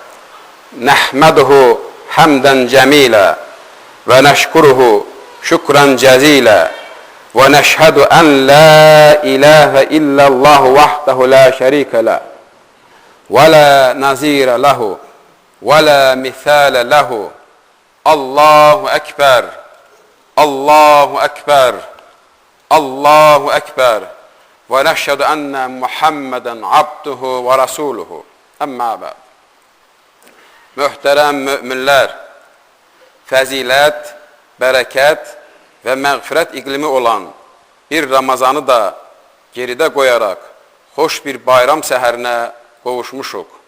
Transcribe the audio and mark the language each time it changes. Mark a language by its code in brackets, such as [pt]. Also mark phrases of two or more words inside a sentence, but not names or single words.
[ar] نحمده حمدا جميلا ونشكره شكرا جزيلا ونشهد أن لا إله إلا الله وحده لا شريك له ولا نظير له ولا مثال له. الله أكبر الله أكبر الله أكبر. ونشهد أن محمدا عبده ورسوله. أما بعد. [az] Möhtərəm müminlər, fəzilət, bərəkət və məğfirət iqlimi olan bir Ramazanı da geridə qoyaraq xoş bir bayram səhərinə qovuşmuşuq.